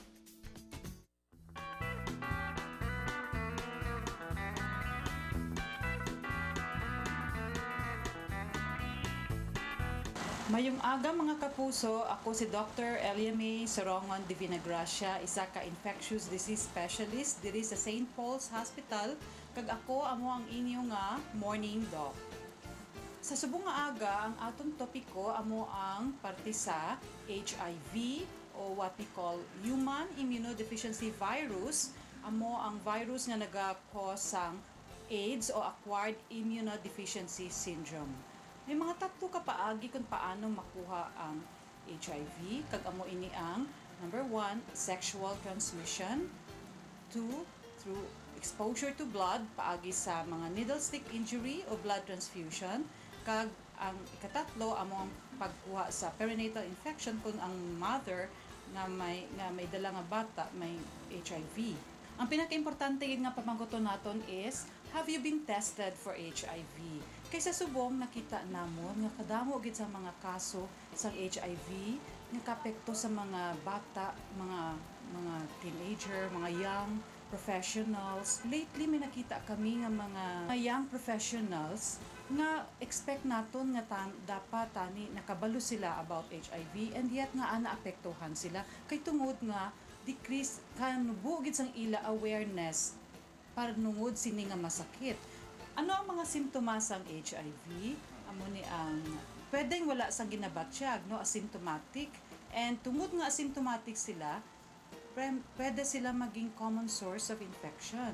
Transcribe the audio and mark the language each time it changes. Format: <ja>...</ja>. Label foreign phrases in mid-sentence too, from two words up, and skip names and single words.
<hil>Mayong aga mga kapuso, ako si Dr. Elia May Sorongon de Vinagracia, isa ka infectious disease specialist diri sa St. Paul's Hospital, kag ako amo ang inyo nga morning doc. Sa subong nga aga, ang atong topiko amo ang parte sa HIV o</hil> <en>what we call human immunodeficiency virus,</en> <hil>amo ang virus nga naga-cause sang AIDS o</hil> <en>acquired immunodeficiency syndrome.</en> <hil>May mga tatlo ka paagi kung paano makuha ang HIV. Kag amo ini ang number 1,</hil> <en>sexual transmission. 2, through exposure to blood,</en> <hil>paagi sa mga</hil> <en>needle stick injury o blood transfusion.</en> <hil>Kag ang ikatatlo amo ang pagkuha sa</hil> <en>perinatal infection</en> <hil>kung ang mother nga may dala nga bata may HIV. Ang pinaka-importante nga pamangkoton naton is,</hil> <en>have you been tested for HIV?</en> <hil>Kaysa subong nakita namon nga kadamo gid sa mga kaso sa HIV nga kapekto sa mga bata, mga teenager, mga</hil> <en>young professionals.</en> <hil>Lately may nakita kami nga mga</hil> <en>young professionals</en> <hil>nga expect naton nga dapat tani nakabalo sila about HIV and yet nga naapektuhan sila kay tungod nga decrease kanubugid sang ila awareness para nungod sini nga masakit. Ano ang mga simptomas sang HIV? Amo ni ang pwedeng wala sang ginabatsyag, no, asymptomatic, and tungod nga asymptomatic sila, pwede sila maging</hil> <en>common source of infection.</en>